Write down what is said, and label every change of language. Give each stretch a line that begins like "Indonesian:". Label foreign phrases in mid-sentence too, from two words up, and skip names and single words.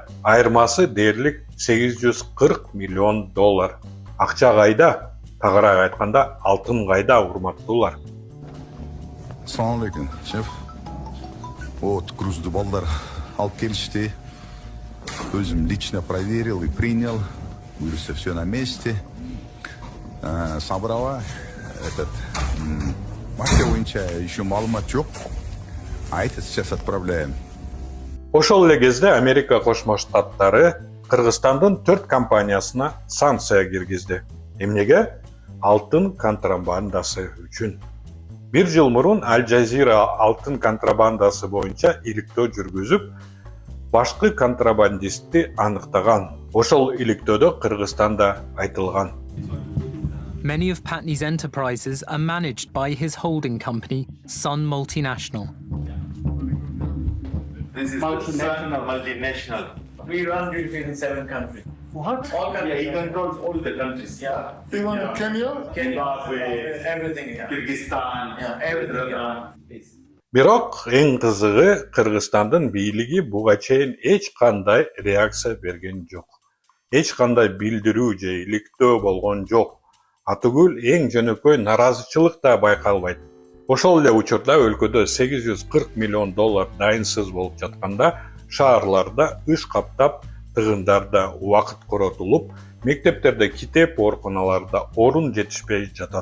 Kyrgyz: Айырмасы дээрлик 840 миллион доллар. Акча кайда? Тагыраак айтканда, алтын кайда, урматтуулар?
Arabic: السلام عليكم, шеф.
Kyrgyz: Вот грузду балдар алып келишти.
Russian: Өзүм лично проверил и принял. Буюрса все на месте. Собрала этот марка боюнча еще
Kyrgyz: маалымат жок. Айтты,
Russian: сейчас отправляем.
Kyrgyz: Ошол эле кезде Америка Кошмо Штаттары Кыргызстандын 4 компаниясына санкция киргизди. Эмнеге? Алтын контрабандасы үчүн. Бир жыл мурун Аль Жазира алтын контрабандасы боюнча иликтөө жүргүзүп, башкы контрабандистти аныктаган. Ошол иликтөөдө Кыргызстанда айтылган.
English: Many of Patni's enterprises are managed by his holding company, Sun Multinational. This is multinational. We run duty in 7 countries. What? All countries. Yeah, he controls all the countries. Yeah. Even Yeah. Kenya? Zimbabwe, Everything. Yeah. Kyrgyzstan, Yeah, everything. Kazakhstan. Please.
Kyrgyz: Бирок эң кызыгы, Кыргызстандын бийлиги буга чейин эч кандай реакция берген жок. Эч кандай билдирүү же иликтөө болгон жок. Атүгүл эң жөнөкөй наразычылык да байкалбайт. Ошол эле учурда өлкөдө 840 миллион доллар дайынсыз болуп жатканда, шаарларда ыш каптап, тыгындарда убакыт коротулуп, мектептерде китеп, ооруканаларда орун жетишпей жатат.